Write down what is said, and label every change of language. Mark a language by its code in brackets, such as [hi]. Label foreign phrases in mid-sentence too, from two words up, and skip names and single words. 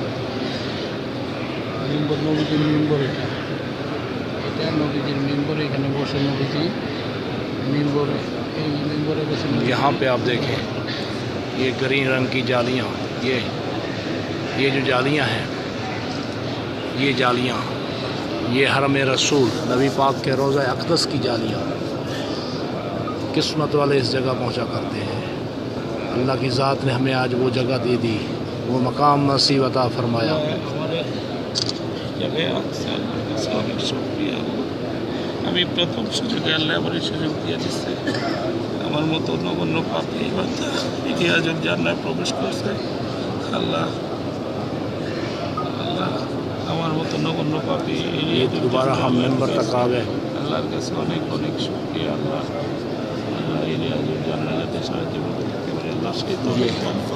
[ur] یہاں پہ آپ دیکھیں، یہ گرین رنگ کی جالیاں، یہ جو جالیاں ہیں، یہ حرم رسول نبی پاک کے روضہ اقدس کی جالیاں، قسمت والے اس جگہ پہنچا کرتے ہیں۔ اللہ کی ذات نے ہمیں آج وہ جگہ دے دی، وہ مقام نصیب عطا فرمایا۔ [bn] আমি প্রথম সুযোগে আল্লাহ আমার এই সুযোগ দিয়ে দিচ্ছে, আমার মতো নগণ্য পাপী বাচ্চা ইতিহাজক জান্নায় প্রবেশ করছে। আল্লাহ আমার মতো নগণ্য পাপী [ur] دوبارہ ہم ممبر تک آ گئے۔ [bn] আল্লাহর কাছে অনেক অনেক শুকরিয়া। আল্লাহ এই [ar] رياض الجنة [bn] যাতে সারা জীবন থাকতে পারে, আল্লাহ সেই তৌফিক দান করুন।